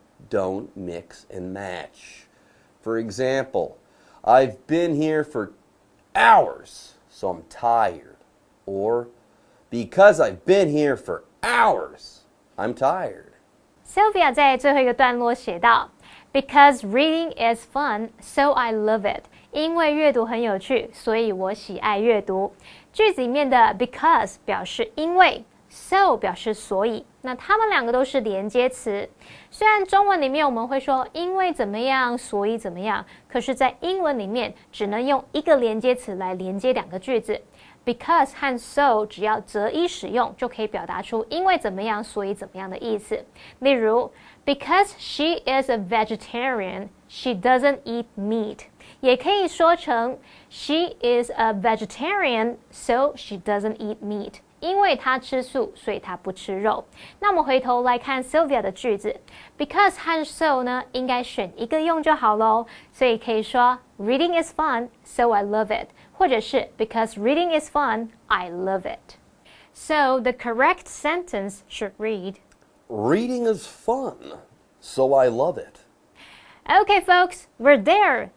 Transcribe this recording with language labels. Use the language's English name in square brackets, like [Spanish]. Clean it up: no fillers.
[English] Don't mix and match. For example, I've been here for hours, so I'm tired. Or, because I've been here for hours, I'm tired. Sylvia [Chinese] 在最后一个段落写道 [English] Because reading is fun, so I love it. [Chinese] 因为阅读很有趣，所以我喜爱阅读。句子里面的 because 表示因为 so 表示所以，那它们两个都是连接词。虽然中文里面我们会说因为怎么样，所以怎么样，可是在英文里面只能用一个连接词来连接两个句子。 Because 和 so 只要择一使用，就可以表达出因为怎么样，所以怎么样的意思。例如 [English] Because she is a vegetarian, she doesn't eat meat. [Chinese] 也可以说成 [English] She is a vegetarian, so she doesn't eat meat. [Chinese] 因为她吃素，所以她不吃肉。那我们回头来看 Sylvia 的句子 Because 和 so 呢，应该选一个用就好咯。所以可以说 [English] Reading is fun, so I love it. [Chinese] 或者是 [English] Because reading is fun, I love it. So the correct sentence should read Reading is fun, so I love it. Okay, folks, we're there.